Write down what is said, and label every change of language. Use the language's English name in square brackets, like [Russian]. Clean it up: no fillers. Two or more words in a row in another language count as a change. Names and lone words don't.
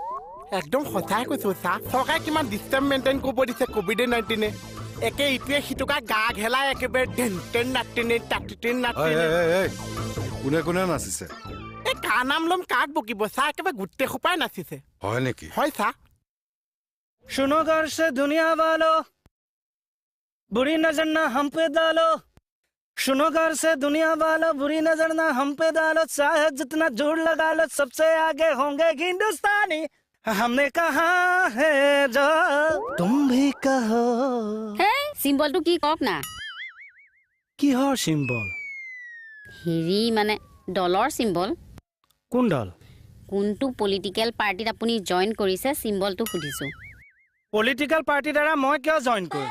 [Assamese] একদম সঁচাই কৈছো চা চৰকাৰে কিমান [English] distance maintain [Assamese] কৰিব দিছে COVID-19 একে ইটোৱে সিটোকা গা ঘেলাই একেবাৰে টেন নাতিনে কোনে কোনে নাচিছে এই কাৰ নাম ল'ম কাক বকিব চা একেবাৰে গোটেই সোপাই নাচিছে হয় নেকি হয় চা [Hindi] सुनो घर से दुनिया वालों बुरी नजर ना हम पे डालो सुनो घर से दुनिया वालों बुरी नजर ना हम पे डालो चाहे जितना जोर लगा लो सबसे आगे होंगे हिंदुस्तानी हमने कहा है जो तुम भी कहो [Assamese] হে চিম্বলটো কি কওক না কিহৰ চিম্বল হেৰি মানে দলৰ চিম্বল কোন দল কোনটো পলিটিকেল পাৰ্টিত আপুনি জইন কৰিছে চিম্বলটো সুধিছোঁ পলিটিকেল পাৰ্টিৰ দ্বাৰা মই কিয় জইন কৰিম